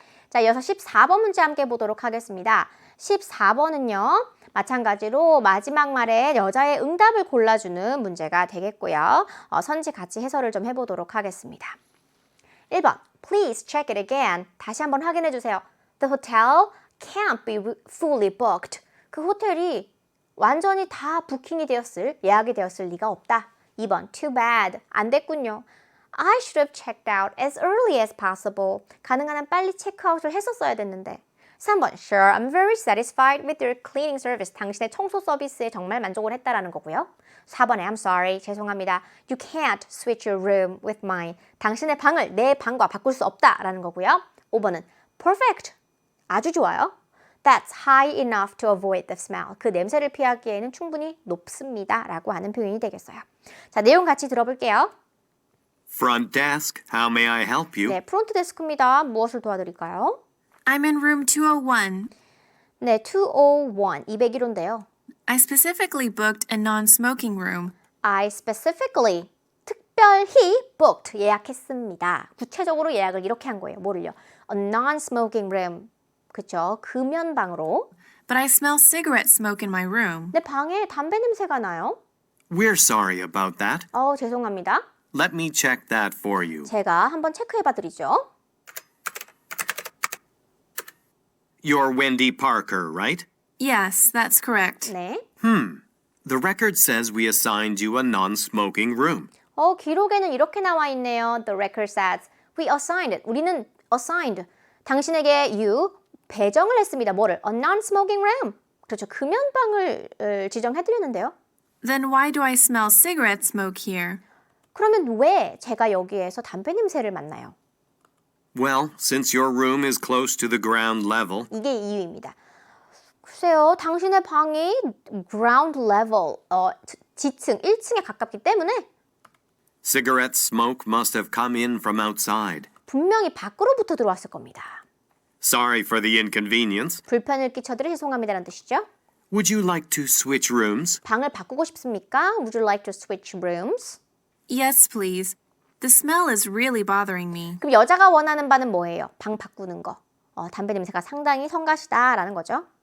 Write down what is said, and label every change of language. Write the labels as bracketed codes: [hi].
[ko] 자, 이어서 14번 문제 함께 보도록 하겠습니다. 14번은요. 마찬가지로 마지막 말에 여자의 응답을 골라주는 문제가 되겠고요. 선지 같이 해설을 좀 해보도록 하겠습니다. [en] 1번, please check it again. [ko] 다시 한번 확인해 주세요. [en] The hotel can't be fully booked. [ko] 그 호텔이 완전히 다 부킹이 되었을, 예약이 되었을 리가 없다. 2번, [en] too bad. [ko] 안 됐군요. [en] I should have checked out as early as possible. [ko] 가능한 한 빨리 체크아웃을 했었어야 됐는데. [en] 3번, sure, I'm very satisfied with your cleaning service. [ko] 당신의 청소 서비스에 정말 만족을 했다라는 거고요. 4번에 [en] I'm sorry, [ko] 죄송합니다. [en] You can't switch your room with mine. [ko] 당신의 방을 내 방과 바꿀 수 없다라는 거고요. 5번은 perfect, 아주 좋아요. [en] That's high enough to avoid the smell. [ko] 그 냄새를 피하기에는 충분히 높습니다 라고 하는 표현이 되겠어요. 자, 내용 같이 들어볼게요. [en] Front desk, how may I help you? [ko] 네, 프론트 데스크입니다. 무엇을 도와드릴까요? [en] I'm in room 201. [ko] 네, 201, 201호인데요. [en] I specifically booked a non-smoking room. [ko] I specifically, 특별히 booked, 예약했습니다. 구체적으로 예약을 이렇게 한 거예요. 뭐를요? [en] A non-smoking room. [ko] 그쵸? 금연방으로. [en] But I smell cigarette smoke in my room. [ko] 내 방에 담배 냄새가 나요. [en] We're sorry about that. [ko] 죄송합니다. [en] Let me check that for you. [ko] 제가 한번 체크해봐 드리죠. [en] You're Wendy Parker, right? Yes, that's correct. [ko] 네. [en] The record says we assigned you a non-smoking room. [ko] 기록에는 이렇게 나와 있네요. [en] The record says we assigned it. [ko] 우리는 assigned. 당신에게 you 배정을 했습니다. 뭐를? A non-smoking room. 그렇죠. 금연방을 지정해드렸는데요. [en] Then why do I smell cigarette smoke here? [ko] 그러면 왜 제가 여기에서 담배 냄새를 맡나요? [en] Well, since your room is close to the ground level, [ko] 이게 이유입니다. 글쎄요, 당신의 방이 ground level, 지층, 1층에 가깝기 때문에 [en] cigarette smoke must have come in from outside. [ko] 분명히 밖으로부터 들어왔을 겁니다. [en] Sorry for the inconvenience. [ko] 불편을 끼쳐드려 죄송합니다라는 뜻이죠. [en] Would you like to switch rooms? [ko] 방을 바꾸고 싶습니까? [en] Would you like to switch rooms? Yes, please. The smell is really bothering me. [ko] 그럼 여자가 원하는 바는 뭐예요? 방 바꾸는 거. 담배 냄새가 상당히 성가시다라는 거죠.